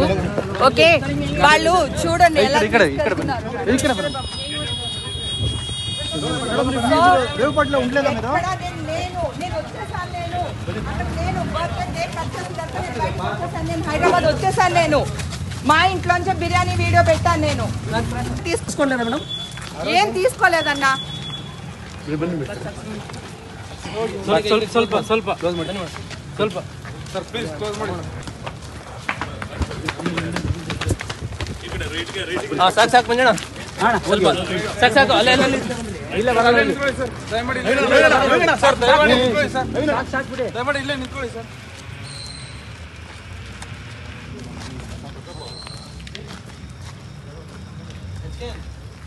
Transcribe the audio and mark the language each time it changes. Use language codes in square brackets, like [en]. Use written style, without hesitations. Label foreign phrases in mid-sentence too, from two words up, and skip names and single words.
[te] ఓకే, వాళ్ళు చూడండి ఎలా హైదరాబాద్ వచ్చేసాను. నేను మా ఇంట్లోంచి బిర్యానీ వీడియో పెట్టాను. నేను తీసుకోలేదా మేడం? ఏం తీసుకోలేదన్నా. [kn] ಸ್ವಲ್ಪ ಸ್ವಲ್ಪ ಕ್ಲೋಸ್ ಮಾಡಿ ಸ್ವಲ್ಪ [en] sir please close [kn] ಮಾಡಿ ಈ ಕಡೆ ರೈಟ್ ಗೆ ಸಾಕು ಸಾಕು ಮಂಜಣ್ಣ ಸ್ವಲ್ಪ ಸಾಕು ಸಾಕು ಅಲ್ಲೇ ಅಲ್ಲೇ ಇಲ್ಲ ಬರಲ್ಲ ಸರ್ ದಯಮಾಡಿ ಸರ್ ದಯಮಾಡಿ ನಿಂತ್ಕೊಳ್ಳಿ ಸರ್ ಸಾಕು ಸಾಕು ಬಿಡಿ ದಯಮಾಡಿ ಇಲ್ಲೇ ನಿಂತ್ಕೊಳ್ಳಿ ಸರ್